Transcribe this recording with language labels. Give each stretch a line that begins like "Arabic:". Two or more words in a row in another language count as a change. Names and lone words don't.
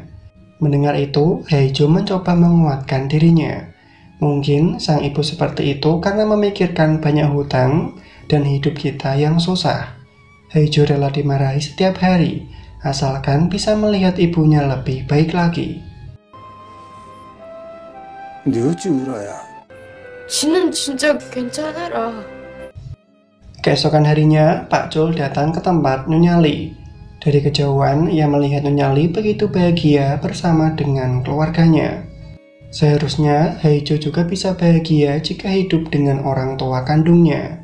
Indonesian: Mendengar itu, Heijo mencoba menguatkan dirinya. Mungkin sang ibu seperti itu karena memikirkan banyak hutang dan hidup kita yang susah. Heijo rela dimarahi setiap hari, asalkan bisa melihat ibunya lebih baik lagi.
Korean: 근데 어찌 울어야? 지는 진짜 괜찮아라.
Indonesian: Keesokan harinya, Pak Chul datang ke tempat Nyonya Lee. Dari kejauhan, ia melihat Nyonya Lee begitu bahagia bersama dengan keluarganya. Seharusnya, Heijo juga bisa bahagia jika hidup dengan orang tua kandungnya.